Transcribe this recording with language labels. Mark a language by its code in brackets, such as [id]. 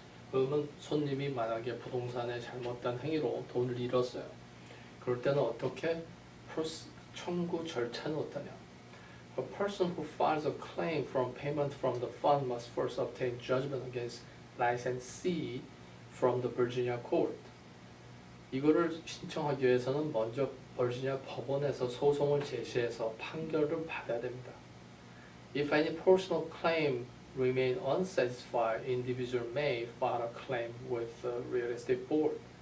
[ko] 그러면 손님이 만약에 부동산에 잘못된 행위로 돈을 잃었어요. 그럴 때는 어떻게 청구 절차는 어떠냐? [en] A person who files a claim from payment from the fund must first obtain judgment against licensee from the Virginia court. [ko] 이거를 신청하기 위해서는 먼저 버지니아 법원에서 소송을 제시해서 판결을 받아야 됩니다. [en] If any personal claim remain unsatisfied, individual may file a claim with the real estate board.